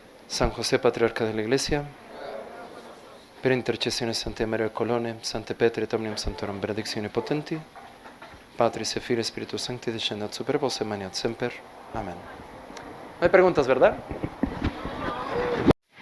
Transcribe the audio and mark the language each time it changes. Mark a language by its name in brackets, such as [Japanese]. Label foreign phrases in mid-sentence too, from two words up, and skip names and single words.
[Spanish] San José, Patriarca de la Iglesia, [Latin] per intercessione Santa Maria Colone, Sante Petre et omnium Sanctorum benedictione potenti, Patris et Filii et Spiritus Sancti, descendat super vos et maniat semper. Amén. [Spanish] No hay preguntas, ¿verdad?